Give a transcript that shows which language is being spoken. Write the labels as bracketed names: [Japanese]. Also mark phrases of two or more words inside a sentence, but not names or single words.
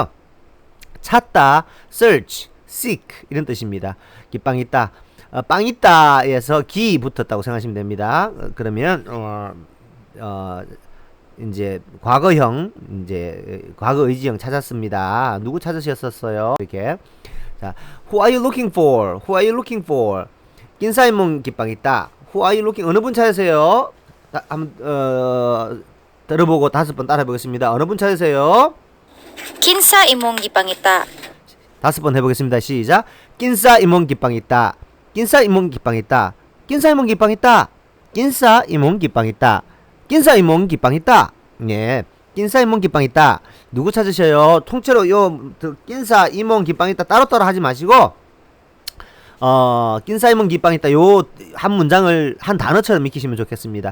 [Korean] 찾다, [English] search, seek [Korean] 이런 뜻입니다. [Cebuano] gipangita. [Korean] 빵 있다에서 기 붙었다고 생각하시면 됩니다. 그러면 이제 과거형, 이제 과거 의지형 찾았습니다. 누구 찾으셨었어요? 이렇게. 자, [English] who are you looking for? Who are you looking for? [Cebuano] Kinsa imong gipangita. [English] Who are you looking? [Korean] 어느 분 찾으세요? 한번 들어보고 5번 따라해 보겠습니다. 어느 분 찾으세요? [Cebuano] Kinsa imong gipangita? [Korean] 5번 해보겠습니다. 시작. [Cebuano] Kinsa imong gipangita. Kinsa imong gipangita. Kinsa imong gipangita. Kinsa imong gipangita. Kinsa imong gipangita. 예, Kinsa imong gipangita. [Korean] 누구 찾으셔요? 통째로 [Cebuano] Kinsa imong gipangita [Korean] 따로따로 하지 마시고 [Cebuano] Kinsa imong gipangita [Korean] 요 한 문장을 한 단어처럼 익히시면 좋겠습니다.